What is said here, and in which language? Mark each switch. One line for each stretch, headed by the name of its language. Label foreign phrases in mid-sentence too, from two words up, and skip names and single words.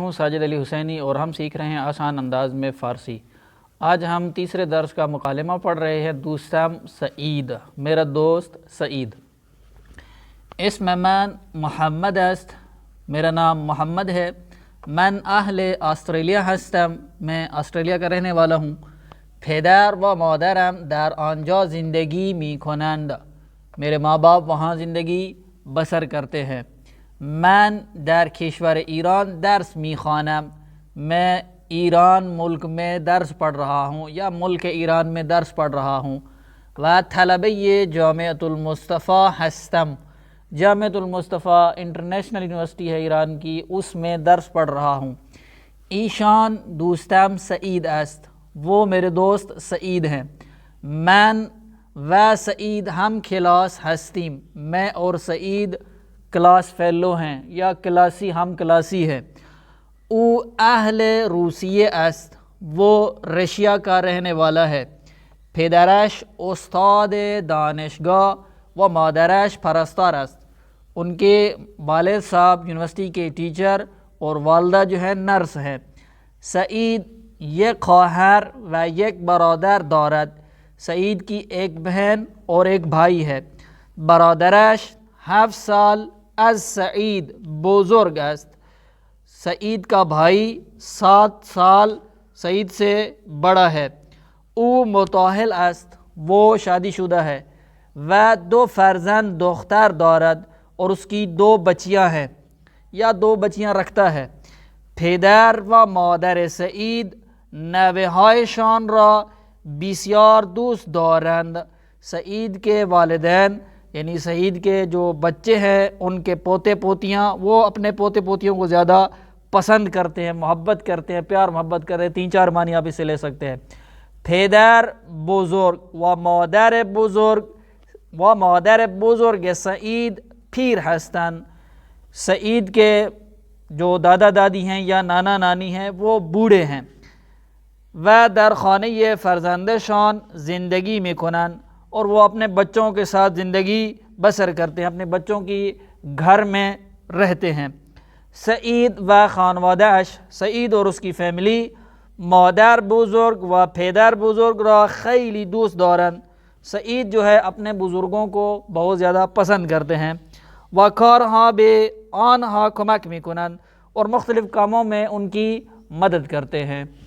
Urdu: ہوں ساجد علی حسینی اور ہم سیکھ رہے ہیں آسان انداز میں فارسی۔ آج ہم تیسرے درس کا مکالمہ پڑھ رہے ہیں۔
Persian: دوستم سعید،
Urdu: میرا دوست سعید۔
Persian: اسم من محمد است،
Urdu: میرا نام محمد ہے۔
Persian: من اہل آسٹریلیا هستم،
Urdu: میں آسٹریلیا کا رہنے والا ہوں۔
Persian: پدر و مادرم در آنجا زندگی می کنند،
Urdu: میرے ماں باپ وہاں زندگی بسر کرتے ہیں۔
Persian: من در کشور ایران درس می خوانم،
Urdu: میں ایران ملک میں درس پڑھ رہا ہوں یا ملک ایران میں درس پڑھ رہا ہوں۔
Persian: و طلبه جامعة المصطفى هستم،
Urdu: جامعة المصطفى انٹرنیشنل یونیورسٹی ہے ایران کی، اس میں درس پڑھ رہا ہوں۔
Persian: ایشان دوستم سعید است،
Urdu: وہ میرے دوست سعید ہیں۔
Persian: من و سعید ہم کلاس هستیم،
Urdu: میں اور سعید کلاس فیلو ہیں یا کلاسی، ہم کلاسی ہیں۔
Persian: او اہل روسیه است،
Urdu: وہ رشیا کا رہنے والا ہے۔
Persian: پدرش استاد دانشگاه و مادرش پرستار است،
Urdu: ان کے والد صاحب یونیورسٹی کے ٹیچر اور والدہ جو ہے نرس ہیں۔
Persian: سعید یک خواهر و یک برادر دارد،
Urdu: سعید کی ایک بہن اور ایک بھائی ہے۔
Persian: برادرش 7 سال از سعید بزرگ است،
Urdu: سعید کا بھائی 7 سال سعید سے بڑا ہے۔
Persian: او متاهل است،
Urdu: وہ شادی شدہ ہے۔
Persian: و 2 فرزند دختر دارد،
Urdu: اور اس کی 2 بچیاں ہیں یا 2 بچیاں رکھتا ہے۔
Persian: پدر و مادر سعید نوه‌هایشان را بسیار دوست دارند،
Urdu: سعید کے والدین یعنی سعید کے جو بچے ہیں ان کے پوتے پوتیاں، وہ اپنے پوتے پوتیوں کو زیادہ پسند کرتے ہیں، محبت کرتے ہیں، پیار محبت کرتے ہیں۔ 3-4 معنی آپ اس سے لے سکتے ہیں۔
Persian: پدر بزرگ و مادر بزرگ سعید پیر هستند،
Urdu: سعید کے جو دادا دادی ہیں یا نانا نانی ہیں وہ بوڑھے ہیں۔
Persian: و در خانه فرزندشان زندگی میکنند،
Urdu: اور وہ اپنے بچوں کے ساتھ زندگی بسر کرتے ہیں، اپنے بچوں کی گھر میں رہتے ہیں۔
Persian: سعید و خانواده‌اش،
Urdu: سعید اور اس کی فیملی،
Persian: مادر بزرگ و پدر بزرگ را خیلی دوست دارند،
Urdu: سعید جو ہے اپنے بزرگوں کو بہت زیادہ پسند کرتے ہیں۔
Persian: و کارها به آنها کمک میکنند،
Urdu: اور مختلف کاموں میں ان کی مدد کرتے ہیں۔